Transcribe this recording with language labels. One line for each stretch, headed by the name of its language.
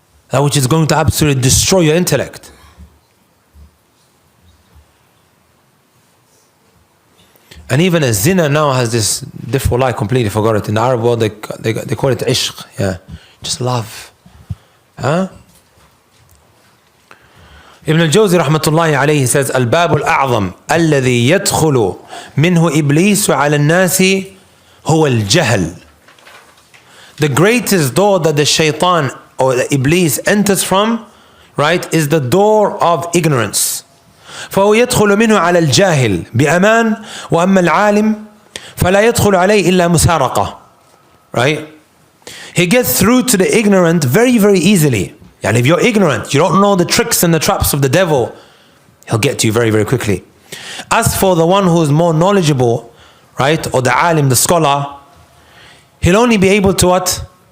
English: That which is going to absolutely destroy your intellect. And even a zina now has this different lie, completely forgot it. In the Arab world, they call it ishq, yeah, just love. Huh? Ibn al-Jawzi rahmatullahi alayhi says,
Arabic: الباب الأعظم الذي يدخل منه إبليس على الناس هو الجهل.
English: The greatest door that the shaitan or the Iblis enters from, right, is the door of ignorance.
Arabic: فهو يدخل منه على الجاهل بأمان وأما العالم فلا يدخل عليه إلا مسارقة.
English: Right? He gets through to the ignorant very, very easily. And if you're ignorant, you don't know the tricks and the traps of the devil, he'll get to you very, very quickly. As for the one who is more knowledgeable, right, or the alim, the scholar, he'll only be able to what?